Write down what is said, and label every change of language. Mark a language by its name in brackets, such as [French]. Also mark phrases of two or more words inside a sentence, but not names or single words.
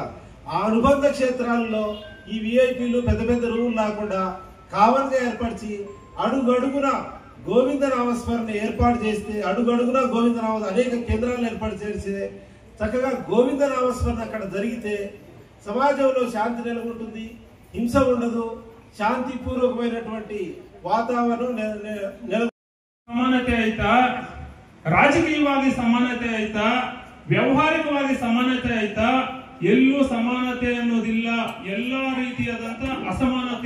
[Telugu] ఆ అనుబంధ క్షేత్రాల్లో ఈ విఐపీలు పెద్ద పెద్ద రూములు లేకుండా కామన్ గా ఏర్పరిచి అడుగడుగున గోవింద నామస్మరణ ఏర్పాటు చేస్తే, అడుగడుగున గోవింద నామ అనేక కేంద్రాలను ఏర్పాటు చేస్తే చక్కగా గోవింద నామస్మరణ అక్కడ జరిగితే సమాజంలో శాంతి నెలకొంటుంది, హింస ఉండదు, ಶಾಂತಿಪೂರ್ವಕమైనటువంటి ವಾತಾವರಣ [Kannada] ಸಮಾನತೆ ಆಯ್ತಾ, ರಾಜಕೀಯವಾಗಿ ಸಮಾನತೆ ಆಯ್ತಾ, ವ್ಯಾವಹಾರಿಕವಾಗಿ ಸಮಾನತೆ ಆಯ್ತಾ, ಎಲ್ಲೂ ಸಮಾನತೆ ಅನ್ನೋದಿಲ್ಲ. ಎಲ್ಲಾ ರೀತಿಯಾದಂತ ಅಸಮಾನತೆ.